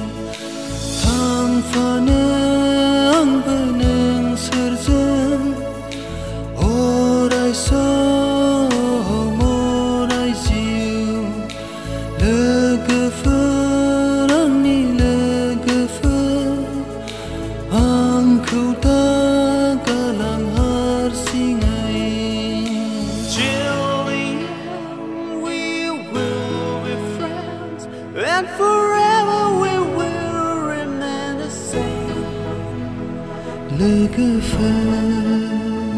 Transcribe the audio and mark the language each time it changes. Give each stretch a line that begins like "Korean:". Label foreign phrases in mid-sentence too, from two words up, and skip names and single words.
Bodo: थांफानो आंबो नोंसोरजों अराय सम अराय जिउ लोगोफोर आंनि लोगोफोर आंखौ दा गालां हारसिङै
English: And forever we will remain the same.
Bodo: Look